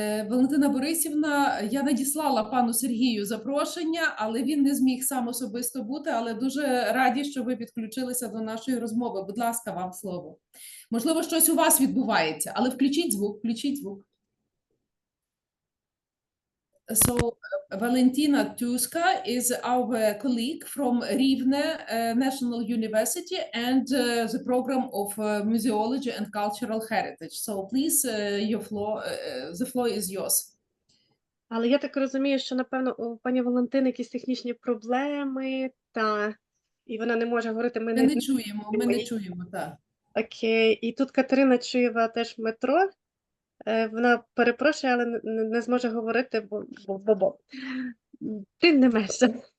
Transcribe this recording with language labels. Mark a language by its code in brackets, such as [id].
[uk] Валентина Борисівна, я надіслала пану Сергію запрошення, але він не зміг сам особисто бути, але дуже раді, що ви підключилися до нашої розмови. Будь ласка, вам слово. Можливо, щось у вас відбувається, але включіть звук, включіть звук. [en] So, Valentina Tuska is our colleague from Rivne National University and the program of Museology and Cultural Heritage. So, please, the floor is yours. [uk] Але я так розумію, що, напевно, у пані Валентини якісь технічні проблеми, і вона не може говорити. Ми не чуємо, так. Окей, і тут Катерина Чуєва теж в метро. Вона перепрошує, але не зможе говорити, бо тим не менше.